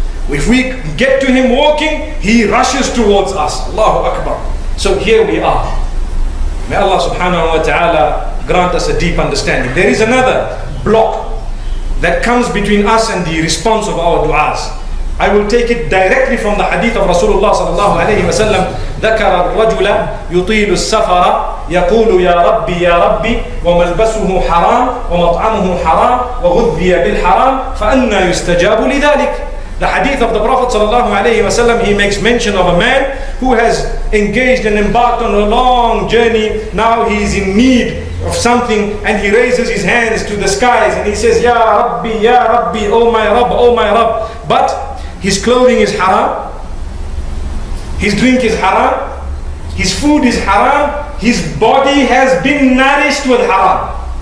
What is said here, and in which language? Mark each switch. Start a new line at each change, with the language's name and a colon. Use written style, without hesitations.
English: If we get to Him walking, He rushes towards us. Allahu Akbar. So here we are. May Allah subhanahu wa ta'ala grant us a deep understanding. There is another block that comes between us and the response of our du'as. I will take it directly from the hadith of Rasulullah sallallahu alayhi wa sallam.
Arabic: ذكر الرجل يطيل السفر يقول يا ربي يا ربي وملبسه حرام ومطعمه حرام وغذي بالحرام فأنى يستجاب لذلك.
English: The hadith of the Prophet sallallahu alayhi wa sallam, he makes mention of a man who has engaged and embarked on a long journey. Now he is in need of something and he raises his hands to the skies and he says, Ya Rabbi, oh my Rabb, oh my Rabb. But his clothing is haram, his drink is haram, his food is haram, his body has been nourished with haram.